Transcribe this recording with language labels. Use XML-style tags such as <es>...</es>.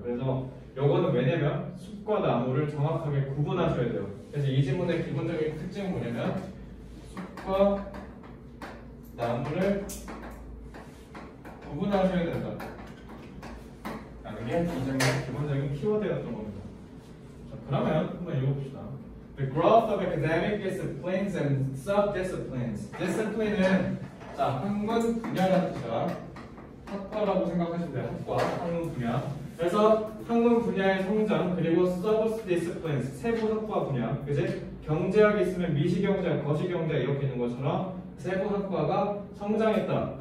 <ko>그래서 요거는 왜냐면 숲과 나무를 정확하게 구분하셔야 돼요. 그래서 이 지문의 기본적인 특징은 뭐냐면 숲과 나무를 구분하셔야 된다. 라는 게 이 지문의 기본적인 키워드였던 겁니다. 자, 그러면 한번 읽어봅시다.</ko> <en>The growth of academic disciplines and sub-disciplines.</en> <ko>Discipline은 자, 학문 분야라는 뜻이야. 학과라고 생각하시면 돼요. 학과, 학문 분야. 그래서 학문 분야의 성장 그리고 sub-disciplines 세부 학과 분야, 그지? 경제학이 있으면 미시경제학, 거시경제학 이렇게 있는 것처럼 세부 학과가 성장했다.</ko>